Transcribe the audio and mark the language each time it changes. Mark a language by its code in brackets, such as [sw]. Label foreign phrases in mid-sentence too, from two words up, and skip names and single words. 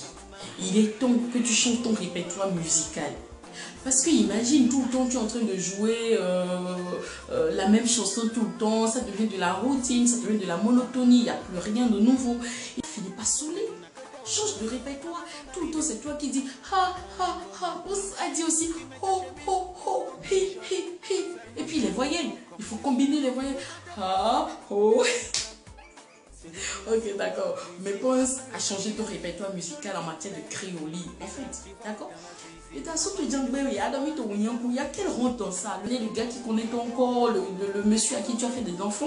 [fr] Il est temps que tu changes ton répertoire musical. Parce que imagine, tout le temps, tu es en train de jouer la même chanson tout le temps. Ça devient de la routine, ça devient de la monotonie. Il n'y a plus rien de nouveau. Il finit pas saoulé. Change de répertoire. Tout le temps, c'est toi qui dis ha, ha, ha. On a dit aussi ho, ho, ho, hi, hi, hi. Et puis les voyelles. Il faut combiner les voyelles. Ha, ho. Ok, d'accord. Mais pense à changer ton répertoire musical en matière de cri au lit. En fait, d'accord? Et t'as surtout dit, il y a quelle honte dans ça? Le gars qui connaît ton corps, le monsieur à qui tu as fait des enfants.